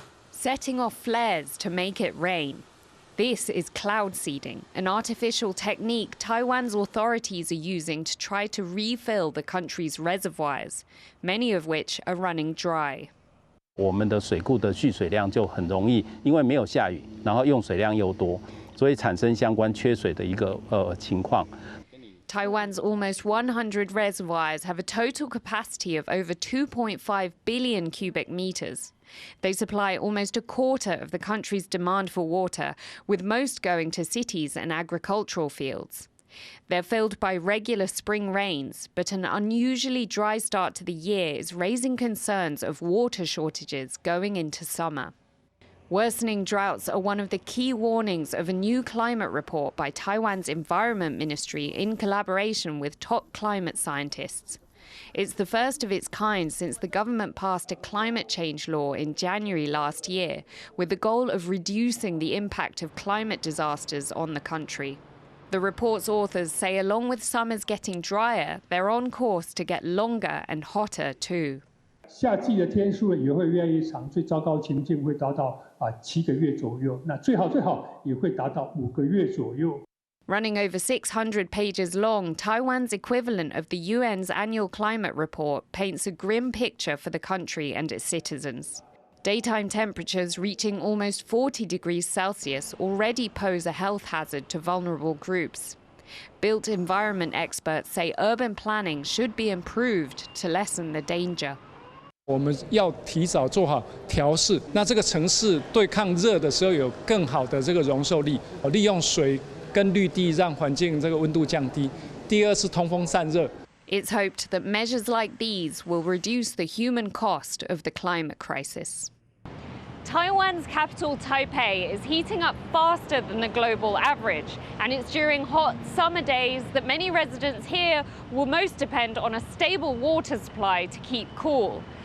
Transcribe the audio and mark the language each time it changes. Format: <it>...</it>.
<en>Setting off flares to make it rain. This is cloud seeding, an artificial technique Taiwan's authorities are using to try to refill the country's reservoirs, many of which are running dry.</en> <zh>我们的水库的蓄水量就很容易，因为没有下雨，然后用水量又多，所以产生相关缺水的一个情况。</zh> <en>Taiwan's almost 100 reservoirs have a total capacity of over 2.5 billion cubic meters. They supply almost a quarter of the country's demand for water, with most going to cities and agricultural fields. They're filled by regular spring rains, but an unusually dry start to the year is raising concerns of water shortages going into summer. Worsening droughts are one of the key warnings of a new climate report by Taiwan's Environment Ministry in collaboration with top climate scientists. It's the first of its kind since the government passed a climate change law in January last year, with the goal of reducing the impact of climate disasters on the country. The report's authors say along with summers getting drier, they're on course to get longer and hotter too.</en> <zh>夏季的天数也会越来越长，最糟糕情境会达到7个月左右，那最好也会达到5个月左右。</zh> <en>Running over 600 pages long, Taiwan's equivalent of the UN's annual climate report paints a grim picture for the country and its citizens. Daytime temperatures reaching almost 40 degrees Celsius already pose a health hazard to vulnerable groups. Built environment experts say urban planning should be improved to lessen the danger.</en> <zh>我们要提早做好调试，那这个城市对抗热的时候有更好的这个容受力，利用水跟绿地让环境这个温度降低。第二是通风散热。</zh> <en>It's hoped that measures like these will reduce the human cost of the climate crisis. Taiwan's capital, Taipei, is heating up faster than the global average, and it's during hot summer days that many residents here will most depend on a stable water supply to keep cool.</en>